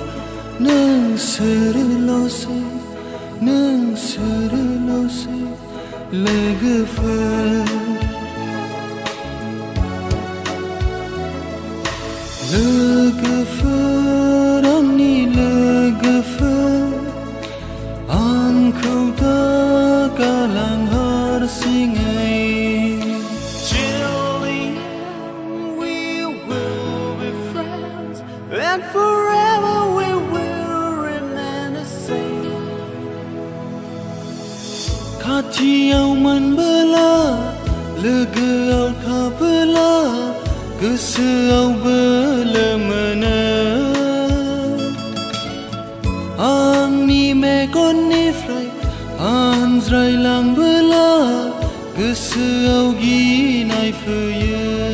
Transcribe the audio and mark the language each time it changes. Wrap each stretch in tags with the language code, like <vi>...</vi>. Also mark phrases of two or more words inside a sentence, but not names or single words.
<brx>नोंसोरल'सै लोगोफोर लोगोफोर आंनि लोगोफोर आंखौ दा गालां हारसिङै</brx> <en>Chilling, we will be friends and forever we will remain the same</en> <brx>खाथियाव मोनबोला लोगोआव थाबोला गोसोआव बोलो मोनो आंनि मेगननिफ्राय आनज्रायलांबोला गोसोआव गिनाय फैयो</brx>